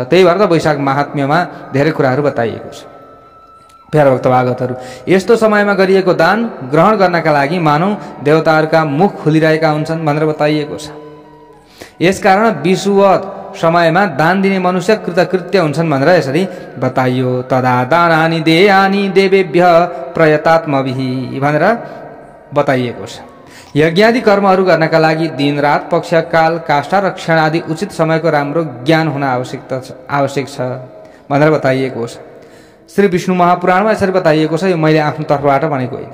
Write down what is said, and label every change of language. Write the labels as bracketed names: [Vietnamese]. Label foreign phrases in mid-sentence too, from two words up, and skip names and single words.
[Nepali] त्यही भएर त वैशाख महात्म्यमा धेरै कुराहरू बताइएको छ। प्यारा भक्त भागवतहरू, यस्तो समयमा गरिएको दान ग्रहण गर्नका लागि मानव देवताहरूका मुख खुलिरहेका हुन्छन् भनेर बताइएको छ। यसकारण विषुवत समयमा दान दिने मनुष्य कृतकृत्य हुन्छन् भनेर यसरी बताइयो। [Sanskrit] तदा दानानि देयानि देवेभ्य प्रयतात्मभिः [Nepali] भनेर बताइएको छ। यज्ञादि कर्महरू गर्नका लागि दिनरात पक्षकाल काष्ठा र क्षण आदि उचित समयको राम्रो ज्ञान हुन आवश्यक छ भनेर बताइएको छ। श्री विष्णु महापुराणमा यसरी बताइएको छ। यो मैले आफ्नो तर्फबाट भनेको होइन।